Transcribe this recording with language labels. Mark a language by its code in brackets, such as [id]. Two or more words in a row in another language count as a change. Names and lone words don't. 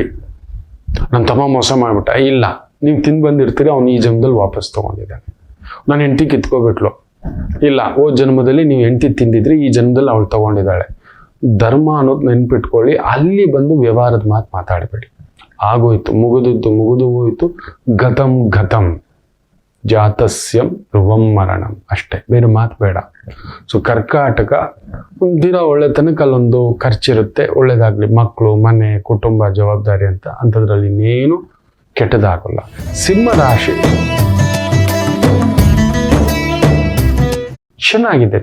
[kn] ನನ್ನ ತಮ್ಮ ಮೋಸ ಮಾಡ್ಬಿಟ್ಟ, ಇಲ್ಲ, ನೀವು ತಿಂದು ಬಂದಿರ್ತೀರಿ, ಅವ್ನು ಈ ಜನ್ಮದಲ್ಲಿ ವಾಪಸ್ ತಗೊಂಡಿದ್ದಾನೆ. ನಾನು ಹೆಂಡತಿ ಕಿತ್ಕೊಬಿಟ್ಲು, ಇಲ್ಲ, ಜನ್ಮದಲ್ಲಿ ನೀವು ಹೆಂಡತಿ ತಿಂದಿದ್ರಿ, ಈ ಜನ್ಮದಲ್ಲಿ ಅವಳು ತಗೊಂಡಿದ್ದಾಳೆ. ಧರ್ಮ ಅನ್ನೋದು ನೆನ್ಪಿಟ್ಕೊಳ್ಳಿ. ಅಲ್ಲಿ ಬಂದು ವ್ಯವಹಾರದ ಮಾತು ಮಾತಾಡಬೇಡಿ. ಆಗೋಯ್ತು, ಮುಗಿದು ಹೋಯ್ತು. [sa] ಗತಂ ಗತಂ ಜಾತಸ್ಯಂ ಧ್ರುವಂ ಮರಣಂ, [kn] ಅಷ್ಟೇ, ಬೇರೆ ಮಾತು ಬೇಡ. ಸೊ ಕರ್ಕಾಟಕ ದಿನ ಒಳ್ಳೆತನಕ್ಕೆ ಅಲ್ಲೊಂದು ಖರ್ಚಿರುತ್ತೆ. ಒಳ್ಳೇದಾಗ್ಲಿ, ಮಕ್ಕಳು, ಮನೆ, ಕುಟುಂಬ, ಜವಾಬ್ದಾರಿ ಅಂತ ಅಂಥದ್ರಲ್ಲಿ ಇನ್ನೇನು ಕೆಟ್ಟದಾಗಲ್ಲ. ಸಿಂಹ ರಾಶಿ ಚೆನ್ನಾಗಿದೆ.